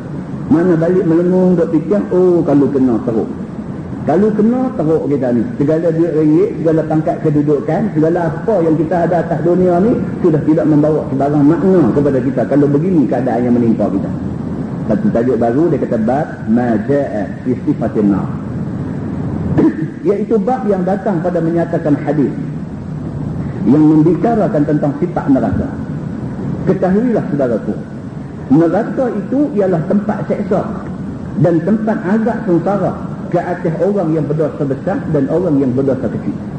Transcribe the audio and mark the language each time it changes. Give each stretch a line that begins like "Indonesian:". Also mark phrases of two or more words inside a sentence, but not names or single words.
Malay: Mana balik melengung duk fikir, oh kalau kena teruk. Kalau kena teruk kita ni. Segala duit ringgit, segala pangkat kedudukan, segala apa yang kita ada atas dunia ni sudah tidak membawa sebarang makna kepada kita kalau begini keadaan yang menimpa kita. Satu tajuk baru dia kata
Arabic: باب ما جاء في صفة النار.
Malay: Iaitu bab yang datang pada menyatakan hadis yang membicarakan tentang sifat neraka. Ketahuilah saudaraku, neraka itu ialah tempat seksa dan tempat azab sengsara ke atas orang yang berdosa besar dan orang yang berdosa kecil.